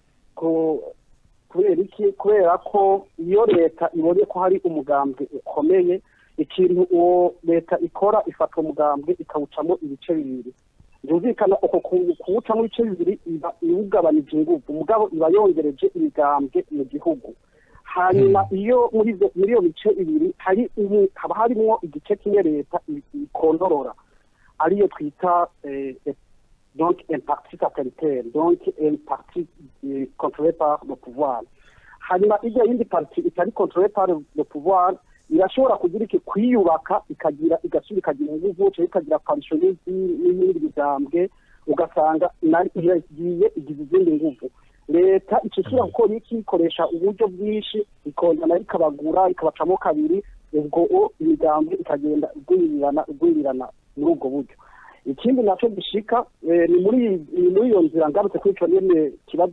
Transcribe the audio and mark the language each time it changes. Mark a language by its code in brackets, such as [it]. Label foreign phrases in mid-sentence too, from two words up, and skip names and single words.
[rn] kubera ko iyo leta ibonye ko hari umugambwe ukomeye ikintu uwo leta ikora ifata umugambwe ikawucamo ibice bibiri byumvikana uko kuwucamo ibice bibiri iba iwugabanije ingufu mugabo iba yongereje imigambwe mu gihugu hanyuma iyo muri iyo bice bibiri haba harimo igice kimwe leta ikontorora ariyo twita [fr] donc un parti satellitaire donc un parti contrôlé par le pouvoir [rn] hanyuma ijya yindi parti itari contrôlé [fr] par le pouvoir [rn] irashobora kugira kwiyubaka igasubira ikagira ingufu ikagira pensionisme n'ibindi bigambwe ugasanga igiye igize izindi nguvu leta icishira gukora iki ikoresha uburyo bwinshi ikongera ikabagura ikabacamo kabiri ubwo imigambwe ikagenda igwirirana muri ubwo buryo ikindi naco gishika ni muri iyo nzira ngarutse kuri ico nyene kibazo